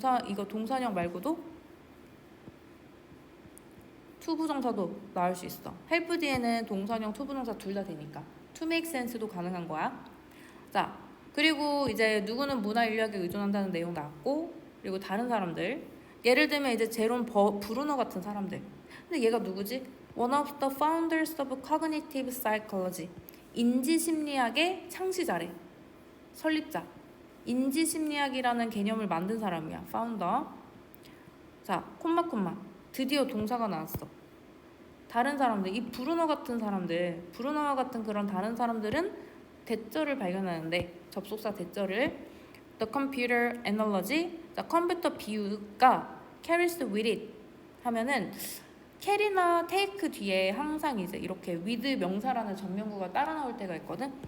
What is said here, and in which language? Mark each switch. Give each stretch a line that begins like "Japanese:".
Korean: 이거 동사형 말고도 투부정사도 나올 수 있어. help 뒤에는 동사형, 투부정사 둘 다 되니까
English: to make sense
Korean: 도 가능한 거야. 자, 그리고 이제 누구는 문화인류학에 의존한다는 내용 나왔고, 그리고 다른 사람들, 예를 들면 이제 제롬 브루너 같은 사람들. 근데 얘가 누구지?
English: One of the founders of cognitive psychology.
Korean: 인지심리학의 창시자래. 설립자. 인지심리학이라는 개념을 만든 사람이야. 파운더. 자, 콤마. 드디어 동사가 나왔어. 다른 사람들, 이 브루너 같은 사람들, 브루너와 같은 그런 다른 사람들은 대절을 발견하는데, 접속사 대절을
English: The computer analogy,
Korean: 자, 컴퓨터 비유가
English: carries with it
Korean: 하면은 carry나 take 뒤에 항상 이제 이렇게 with 명사라는 전면구가 따라 나올 때가 있거든.